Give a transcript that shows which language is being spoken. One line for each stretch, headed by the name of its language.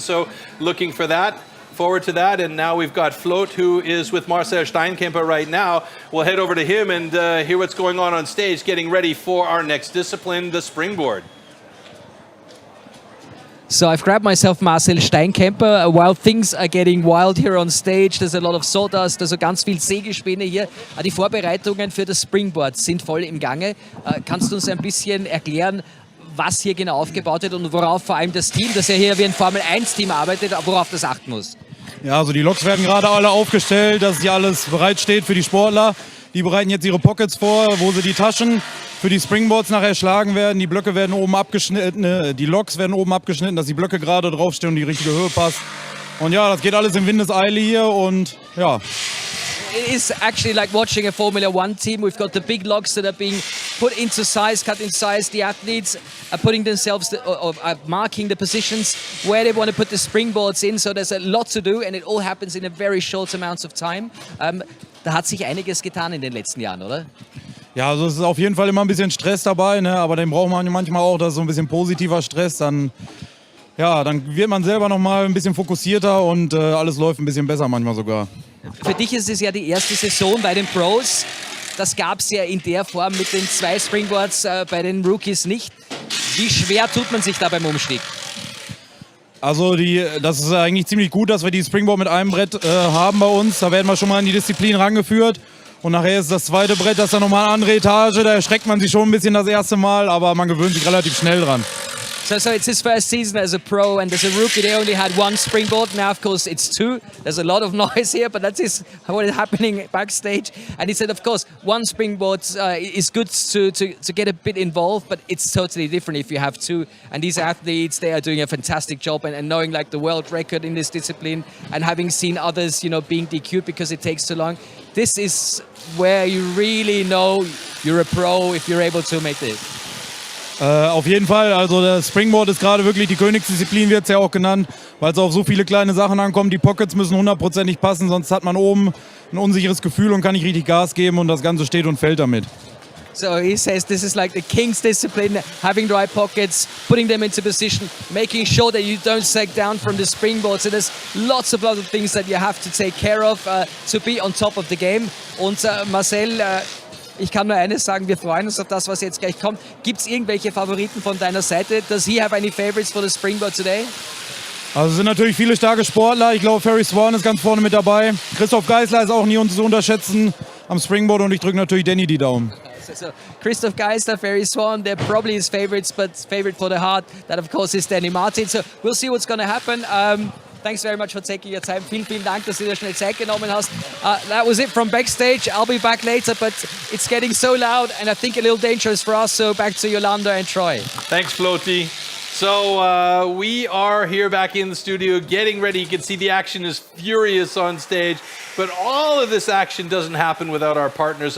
English: So looking for that, forward to that. And now we've got Float, who is with Marcel Steinkemper right now. We'll head over to him and hear what's going on stage, getting ready for our next discipline, the springboard. So I've grabbed myself Marcel Steinkemper. While things are getting wild here on stage, there's a lot of sawdust,
German: also ganz viel Sägespäne hier. Die Vorbereitungen für das Springboard sind voll im Gange. Kannst du uns ein bisschen erklären, was hier genau aufgebaut wird und worauf vor allem das Team, das ja hier wie ein Formel-1-Team arbeitet, worauf das achten muss? Ja, also die Loks werden gerade alle aufgestellt, dass hier alles bereitsteht für die Sportler. Die bereiten jetzt ihre Pockets vor, wo sie die Taschen für die Springboards nachher schlagen werden. Die Blöcke werden oben abgeschnitten, die Loks werden oben abgeschnitten, dass die Blöcke gerade draufstehen und die richtige Höhe passt. Und ja, das geht alles in Windeseile hier und ja.
English: It is actually like watching a Formula One team. We've got the big logs that are being put into size, cut in size. The athletes are putting themselves, marking the positions where they want to put the springboards in. So there's a lot to do, and it all happens in a very short amount of time.
German: Da hat sich einiges getan in den letzten Jahren, oder? Ja, also es ist auf jeden Fall immer ein bisschen Stress dabei, ne? Aber den braucht man manchmal auch, das ist so ein bisschen positiver Stress. Dann wird man selber noch mal ein bisschen fokussierter und alles läuft ein bisschen besser manchmal sogar. Für dich ist es ja die erste Saison bei den Pros. Das gab es ja in der Form mit den 2 Springboards bei den Rookies nicht. Wie schwer tut man sich da beim Umstieg? Also das ist eigentlich ziemlich gut, dass wir die Springboard mit einem Brett haben bei uns. Da werden wir schon mal in die Disziplin rangeführt. Und nachher ist das zweite Brett, das ist dann nochmal eine andere Etage. Da erschreckt man sich schon ein bisschen das erste Mal, aber man gewöhnt sich relativ schnell dran.
English: So it's his first season as a pro, and as a rookie they only had 1 springboard. Now, of course, it's 2. There's a lot of noise here, but that is what is happening backstage. And he said, of course, 1 springboard is good to get a bit involved, but it's totally different if you have 2. And these athletes, they are doing a fantastic job, and knowing like the world record in this discipline, and having seen others, being DQ'd because it takes too long. This is where you really know you're a pro if you're able to make this.
German: Auf jeden Fall, also das Springboard ist gerade wirklich die Königsdisziplin, wird es ja auch genannt, weil es auf so viele kleine Sachen ankommt. Die Pockets müssen 100%ig passen, sonst hat man oben ein unsicheres Gefühl und kann nicht richtig Gas geben und das Ganze steht und fällt damit.
English: So he says this is like the king's discipline, having the right pockets, putting them into position, making sure that you don't sag down from the springboard. So there's lots of things that you have to take care of to be on top of the game.
German: Und Marcel, ich kann nur eines sagen, wir freuen uns auf das, was jetzt gleich kommt. Gibt es irgendwelche Favoriten von deiner Seite?
English: Does he have any favorites for the springboard today?
German: Also es sind natürlich viele starke Sportler. Ich glaube, Ferry Swan ist ganz vorne mit dabei. Christoph Geisler ist auch nie zu unterschätzen am Springboard und ich drücke natürlich Danny die Daumen.
English: So Christoph Geisler, Ferry Swan, they're probably his favorites, but favorite for the heart, that of course is Danny Martin. So we'll see what's going to happen. Thanks very much for taking your time.
German: Vielen Dank, dass du dir schnell Zeit genommen hast.
English: That was it from backstage. I'll be back later, but it's getting so loud and I think a little dangerous for us. So back to Yolanda and Troy. Thanks, Floaty. So we are here back in the studio getting ready. You can see the action is furious on stage, but all of this action doesn't happen without our partners.